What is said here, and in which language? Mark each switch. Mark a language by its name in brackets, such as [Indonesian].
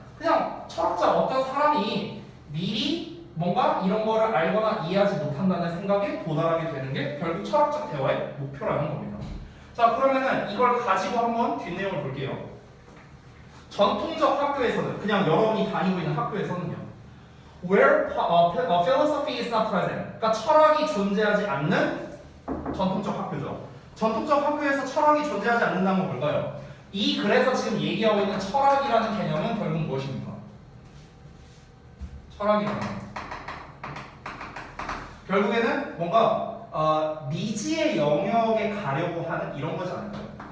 [Korean] 그냥 철학자 어떤 사람이 미리 뭔가 이런 거를 알거나 이해하지 못한다는 생각에 도달하게 되는 게 결국 철학적 대화의 목표라는 겁니다. 자, 그러면은 이걸 가지고 한번 뒷내용을 볼게요. 전통적 학교에서는 그냥 여러분이 다니고 있는 학교에서는요. [English] Where philosophy is not present. [Korean] 그러니까 철학이 존재하지 않는 전통적 학교죠. 전통적 학교에서 철학이 존재하지 않는다는 건 뭘까요? 그래서 지금 얘기하고 있는 철학이라는 개념은 결국 무엇입니까? 철학이라는 건 결국에는 뭔가 미지의 영역에 가려고 하는 이런 거지 않을까요?